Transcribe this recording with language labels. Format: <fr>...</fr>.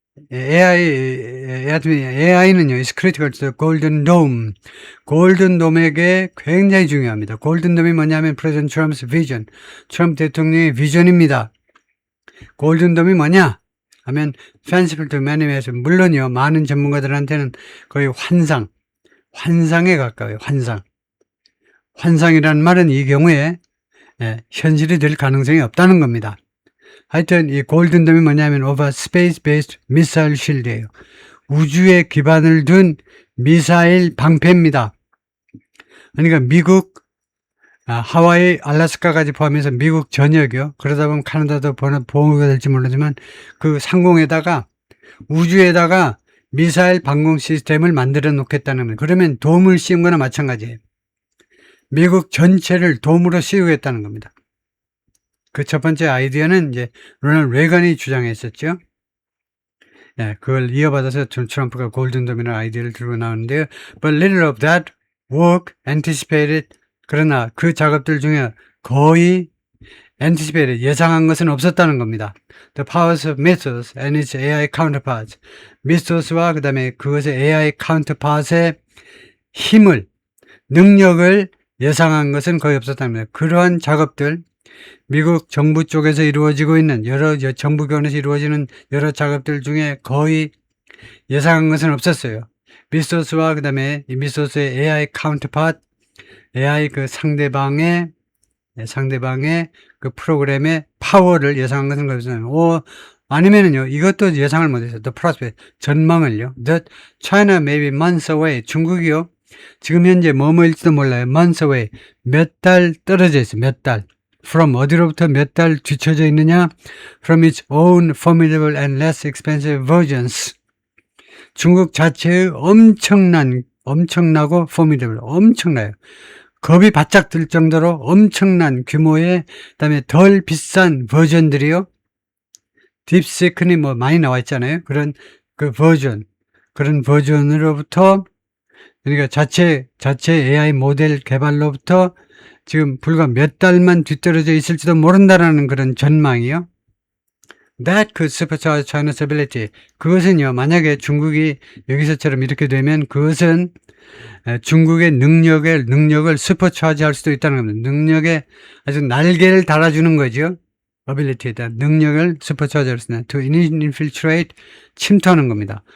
<en>AI는요, is critical to the golden dome.</en> <ko>골든 돔에게 굉장히 중요합니다. 골든 돔이 뭐냐면 프레젠트 트럼프's vision. 트럼프 대통령의 비전입니다. 골든 돔이 뭐냐?</ko> <en>하면 fanciful to many ways.</en> <ko>물론요, 많은 전문가들한테는 거의 환상에 가까워요. 환상이라는 말은 이 경우에 현실이 될 가능성이 없다는 겁니다. 하여튼 이 골든돔이 뭐냐면</ko> <en>of a space-based missile shield</en> <ko>예요. 우주에 기반을 둔 미사일 방패입니다. 그러니까 미국, 하와이, 알래스카까지 포함해서 미국 전역이요. 그러다 보면 캐나다도 보호가 될지 모르지만 그 상공에다가 우주에다가 미사일 방공 시스템을 만들어 놓겠다는 거예요. 그러면 돔을 씌운 거나 마찬가지예요. 미국 전체를 돔으로 씌우겠다는 겁니다. 그 첫 번째 아이디어는 이제 로널드 레이건이 주장했었죠. 예, 그걸 이어받아서 트럼프가 골든돔이라는 아이디어를 들고 나오는데요.</ko> <en>But little of that work anticipated.</en> <ko>그러나 그 작업들 중에 거의 anticipated, 예상한 것은 없었다는 겁니다.</ko> <en>The powers of Mythos and its AI counterparts.</en> <ko>미스토스와 그 다음에 그것의 AI counterpart의 힘을, 능력을 예상한 것은 거의 없었다는 겁니다. 그러한 작업들, 미국 정부 쪽에서 이루어지고 있는 여러 정부 기관에서 이루어지는 여러 작업들 중에 거의 예상한 것은 없었어요. 미스토스와 그 다음에 이 미스토스의 AI counterpart, AI 그 상대방의 그 프로그램의 파워를 예상한 것은 거의 없었어요. 아니면은요, 이것도 예상을 못했어요.</ko> <en>The prospect,</en> <ko>전망을요.</ko> <en>That China may be months away.</en> <ko>중국이요, 지금 현재 뭐뭐일지도 몰라요.</ko> <en>months away.</en> <ko>몇 달 떨어져 있어요. 몇 달. from 어디로부터 몇 달 뒤쳐져 있느냐?</ko> <en>from its own formidable and less expensive versions.</en> <ko>중국 자체의 엄청나고 formidable, 엄청나요. 겁이 바짝 들 정도로 엄청난 규모의, 그다음에 덜 비싼 버전들이요. 딥시크니 뭐 많이 나와 있잖아요. 그런 그런 버전으로부터, 그러니까 자체 AI 모델 개발로부터 지금 불과 몇 달만 뒤떨어져 있을지도 모른다라는 그런 전망이요.</ko> <en>That could supercharge China's ability.</en> <ko>그것은요, 만약에 중국이 여기서처럼 이렇게 되면 그것은 중국의 능력을 슈퍼차지 할 수도 있다는 겁니다. 능력에 아주 날개를 달아주는 거죠. ability에다 능력을 슈퍼차지 할 수 있는</ko> <en>to infiltrate,</en> <ko>침투하는 겁니다.</ko>